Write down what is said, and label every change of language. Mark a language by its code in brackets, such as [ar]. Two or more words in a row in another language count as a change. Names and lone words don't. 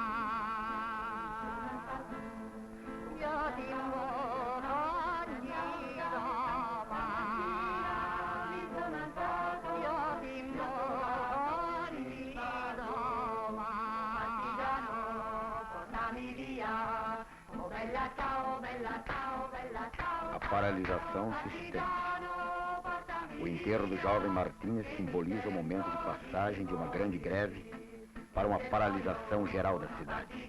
[it] Io ti invoco ogni domani, io ti invoco ogni domani, portami via, oh bella ciao, bella ciao, bella ciao. [pt] A paralisação se estende. O enterro do jovem Martínez simboliza o momento de passagem de uma grande greve para uma paralisação geral da cidade.